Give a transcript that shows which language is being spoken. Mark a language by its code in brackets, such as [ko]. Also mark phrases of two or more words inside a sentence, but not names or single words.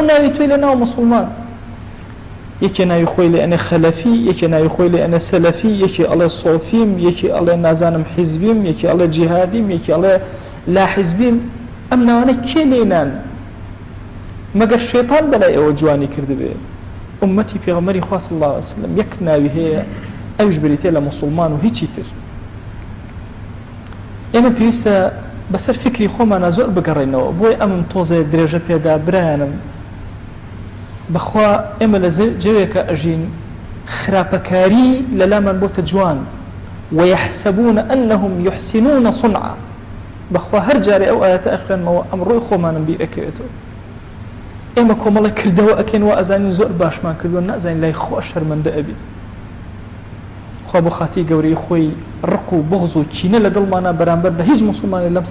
[ckb] ناوی توی لە ناو موسڵمان یەکێ ناوی خۆی لێ ئەنێ خەلەفی یەکێ ناوی خۆی لێ ئەنێ سەلەفی یەکێ ئەڵێ سۆفیم یەکێ ئەڵێ نازانم حیزبیم یەکێ ئەڵێ جیهادیم یەکێ ئەڵێ لا حیزبیم ئەم ناوانە کێ لێنان مەگەر شێطان بەلای ئەوە جوانی کردبێ ئومەتی پێغەمبەری خوا [ar] صلی الله علیه وسلم [ckb] یەک ناوی هەیە ئەوش بریتێ لە موسڵمان و هیچی تر ئێمە پێویستە بەسەر فکری خۆمانە زۆر بگەڕێنەوە بۆی ئەمم تۆزێ درێژە پێدا برایانم بەخوا ئێمە لە جەوێکە ئەژین خراپەکاری لە لامان بۆتە جوان [ar] ويحسبون أنهم يحسنون صنعا [ckb] بەخوا هەر جارێ ئەو ئاەتە ئەخوێنمەوە ئەمڕۆی خۆمانم بیر ئەکەوێتەوە ئێمە کۆمەڵە کردەوە ئەکەین و ئەزانین زۆر باشمان کردووە نازانین لای خۆ شەرمەندە ئەبی خوا بۆ خاتی گەورەی خۆی ڕق و بغز و کینە لە دڵمانە بەرامبەر بە هیچ موسڵمانی لەم